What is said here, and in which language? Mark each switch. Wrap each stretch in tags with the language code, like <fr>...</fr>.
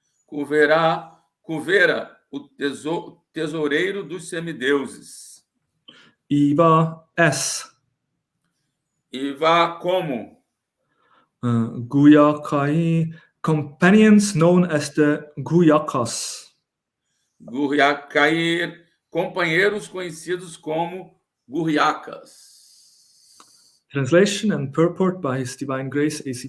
<pt>Kuvera, o tesoureiro dos semideuses. Iva S. Iva como?</pt> <en>Guyakai, companions known as the Guyakas.</en> <pt>Guryakai, companheiros conhecidos como Guryakas.</pt> <en>Translation and purport by His Divine Grace A.C.</en>